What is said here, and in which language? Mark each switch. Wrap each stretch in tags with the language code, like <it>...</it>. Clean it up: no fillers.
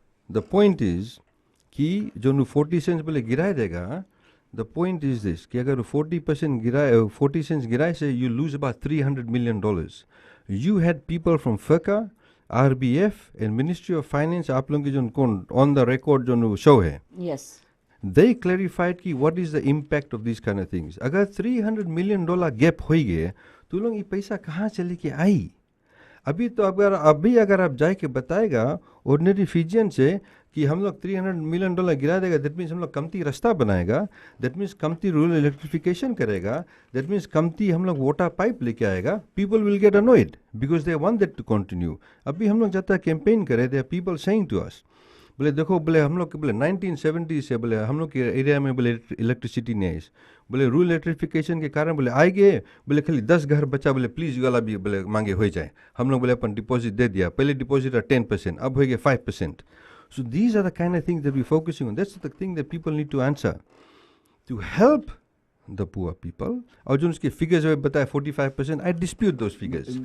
<en>The point is</en> <hi>कि जो 40 cents बोले गिराए देगा,</hi> <en>the point is this</en> <hi>कि अगर 40% गिराए, 40 सेंट्स गिराए से</hi> <en>you lose about $300 million. You had people from FERCA, RBF and Ministry of Finance,</en> <hi>आप लोगों की जो</hi> <en>on the record जो show है, Yes. they clarified कि what is the impact of these kind of things.</en> <hi>अगर $300 million gap हो गए तो लोग ये पैसा कहाँ चले के आई? अभी तो अगर आप जाए के बताएगा ऑर्डिनरी फिजियन से कि हम लोग $300 million गिरा देगा,</hi> <en>that means</en> <hi>हम लोग कमती रास्ता बनाएगा, दैट मीन्स कमती रूरल इलेक्ट्रिफिकेशन करेगा, दैट मीन्स कमती हम लोग वाटर पाइप लेके आएगा,</hi> <en>People will get annoyed because they want that to continue.</en> <hi>अभी हम लोग जाता कैंपेन करे,</hi> <en>they are people saying to us,</en> <hi>बोले देखो, बोले हम लोग बोले 1970 से बोले हम लोग के एरिया में बोले इलेक्ट्रिसिटी नहीं है, बोले रूरल इलेक्ट्रिफिकेशन के कारण बोले आए गए, बोले खाली 10 घर बचा, बोले प्लीज़ वाला भी बोले मांगे हो जाए, हम लोग बोले अपन डिपॉजिट दे दिया, पहले डिपॉजिट 10%, अब हो गया 5%.</hi> <en>So these are the kind of things that we're focusing on. That's the thing that people need to answer. To help the poor people,</en> <hi>और जो उसके figures है बताया</hi> <en>45%, I dispute those figures.</en>